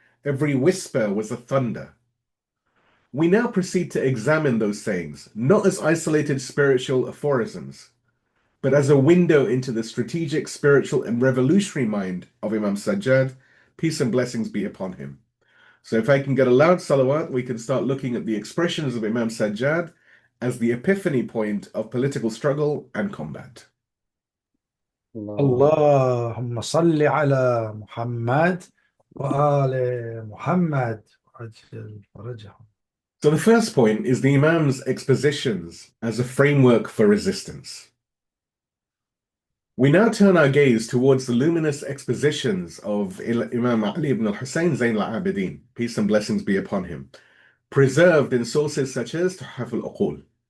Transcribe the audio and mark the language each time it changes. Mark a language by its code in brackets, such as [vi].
[en] Every whisper was a thunder. We now proceed to examine those sayings, not as isolated spiritual aphorisms, but as a window into the strategic, spiritual, and revolutionary mind of Imam Sajjad, peace and blessings be upon him. So if I can get a loud salawat, we can start looking at the expressions of Imam Sajjad as the epiphany point of political struggle and combat. [ar] اللهم صل على محمد وآل محمد وعجل فرجهم. [en] So the first point is the Imam's expositions as a framework for resistance. We now turn our gaze towards the luminous expositions of Imam Ali ibn al-Husayn Zayn al-Abidin, peace and blessings be upon him, preserved in sources such as Tuhaf al-Uqul.